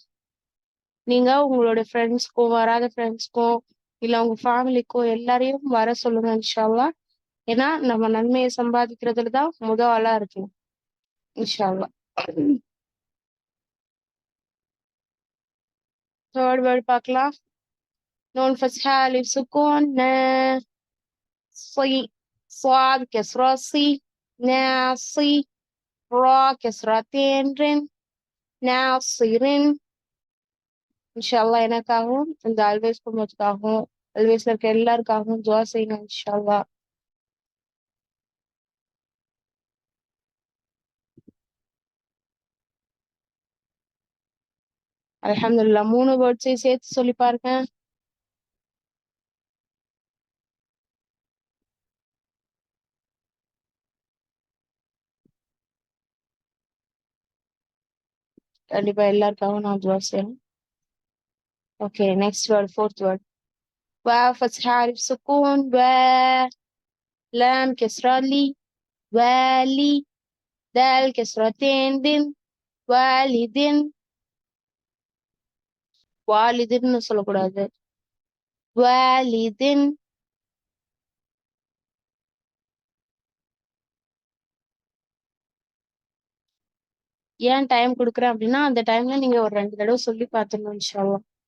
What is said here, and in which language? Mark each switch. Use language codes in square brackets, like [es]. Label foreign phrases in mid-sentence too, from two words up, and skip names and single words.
[ta] நீங்க உங்களோட ஃப்ரெண்ட்ஸ்க்கும் வராத ஃப்ரெண்ட்ஸ்க்கும் இல்ல உங்க ஃபேமிலிக்கோ எல்லாரையும் வர சொல்லுங்க [ar] إن شاء الله. [ta] ஏன்னா நம்ம நன்மையை சம்பாதிக்கிறதுல தான் முதல் ஆளா இருக்கணும் [ar] إن شاء الله. [en] third word பார்க்கலாம். [ar] نون فتحة ألف سكون نا. صي صاد كسرة صي ناصي. را كسرتين رن ناصرين. إن شاء الله [ta] எனக்காகவும் இந்த ஆல்வேஸ் குடும்பத்துக்காகவும் ஆல்வேஸ்ல இருக்க எல்லாருக்காகவும் துவா செய்யணும் [ar] إن شاء الله. [ta] அல்ஹம்துலில்லாஹ் 3 வேர்ட்ஸையும் சேர்த்து சொல்லி பாருங்க. கண்டிப்பா எல்லாருக்காகவும் நான் துவா செய்யணும். [en] okay next word fourth word. [ar] واو فتحة ألف سكون و. لام كسرة لي والي. دال كسرتين دن والدين. [ta] வாலிதுன்னு சொல்லக்கூடாது. வாலிதின். ஏன் டைம் கொடுக்குறேன் அப்படின்னா அந்த டைம்ல நீங்க ஒரு 2 தடவை சொல்லி பார்த்துடணும் [ar] إن شاء الله.